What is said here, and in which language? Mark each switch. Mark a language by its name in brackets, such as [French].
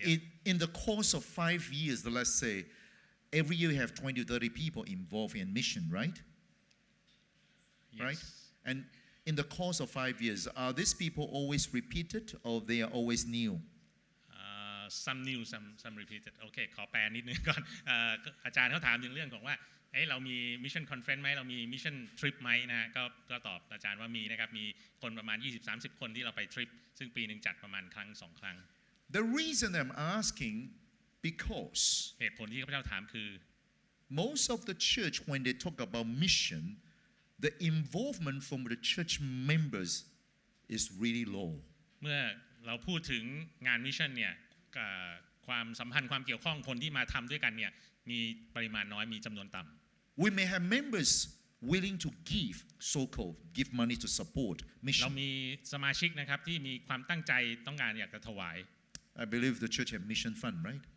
[English] Yeah. In the course of 5 years, let's say, every year you have 20 to 30 people involved in mission, right? Yes. Right? And in the course of 5 years, are these people always repeated or they are always new? Some new, some repeated. [Thai] โอเคขอแปลนิดนึงก่อน อาจารย์เขาถามถึงเรื่องของว่าเรามี mission conference ไหมเรามี mission trip ไหมนะฮะก็ตอบอาจารย์ว่ามีนะครับมีคนประมาณ 20-30 คนที่เราไปทริปซึ่งปีหนึ่งจัดประมาณครั้ง2 ครั้ง [English] The reason I'm asking because [Thai] เหตุผลที่ข้าพเจ้าถามคือ [English] most of the church when they talk about mission, the involvement from the church members is really low. [Thai] เมื่อเราพูดถึงงานมิชชั่นเนี่ยความสัมพันธ์ความเกี่ยวข้องคนที่มาทำด้วยกันเนี่ยมีปริมาณน้อยมีจำนวนต่ำ [English] We may have members willing to give, so-called, give money to support [Thai] เรา [English] mission. [Thai] มีสมาชิกนะครับที่มีความตั้งใจต้องการอยากจะถวาย [English] I believe the church have mission fund, right?